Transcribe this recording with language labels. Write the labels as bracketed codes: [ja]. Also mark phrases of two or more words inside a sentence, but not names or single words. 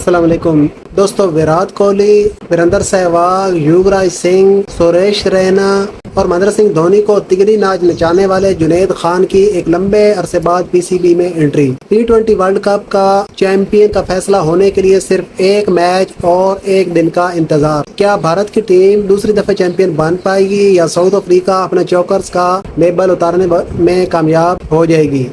[ur] السلام علیکم دوستو، ویرات کوہلی، وریندر سہواگ، یووراج سنگھ، سریش رینا اور مہندر سنگھ دھونی کو تگنی ناچ نچانے والے جنید خان کی ایک لمبے عرصے بعد پی سی بی میں انٹری۔ T20 ورلڈ کپ کا چیمپئن کا فیصلہ ہونے کے لیے صرف ایک میچ اور ایک دن کا انتظار۔ کیا بھارت کی ٹیم دوسری دفعہ چیمپئن بن پائے گی یا ساؤتھ افریقہ اپنے چوکرز کا لیبل اتارنے میں کامیاب ہو جائے گی؟